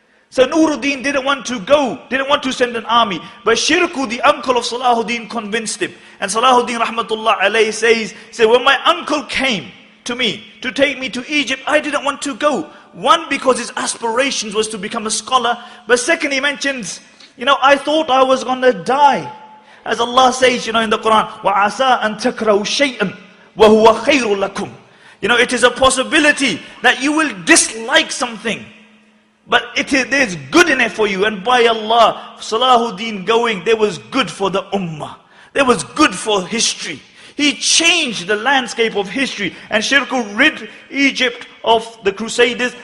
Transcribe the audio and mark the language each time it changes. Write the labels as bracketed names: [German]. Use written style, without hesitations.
[English] So Nuruddin didn't want to go, didn't want to send an army. But Shirku, the uncle of Salahuddin, convinced him. And Salahuddin rahmatullah alayhi says, when my uncle came to me to take me to Egypt, I didn't want to go. One, because his aspirations was to become a scholar. But second, he mentions, I thought I was going to die. As Allah says, in the Quran, [Arabic] وَعَسَىٰ أَن تَكْرَهُ شَيْئًا وَهُوَ خَيْرٌ لَكُمْ. [English] It is a possibility that you will dislike something. But there's good in it for you. And by Allah, Salahuddin going, there was good for the ummah. There was good for history. He changed the landscape of history. And Shirku rid Egypt of the Crusaders.